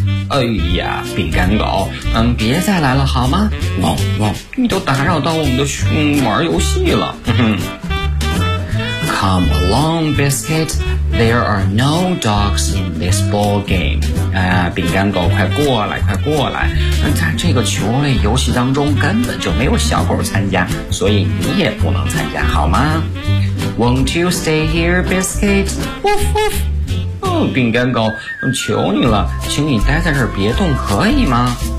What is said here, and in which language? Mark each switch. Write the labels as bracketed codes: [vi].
[zh] 哎呀，饼干狗，别再来了好吗？汪汪，你都打扰到我们的玩游戏了。 [en] Come along, Biscuit. There are no dogs in this ball game. [zh] 哎呀，饼干狗，快过来，快过来！在这个球类游戏当中，根本就没有小狗参加，所以你也不能参加，好吗？ [en] Won't you stay here, Biscuit? Woof woof. [zh] 哦，饼干狗，求你了，请你待在这儿别动，可以吗？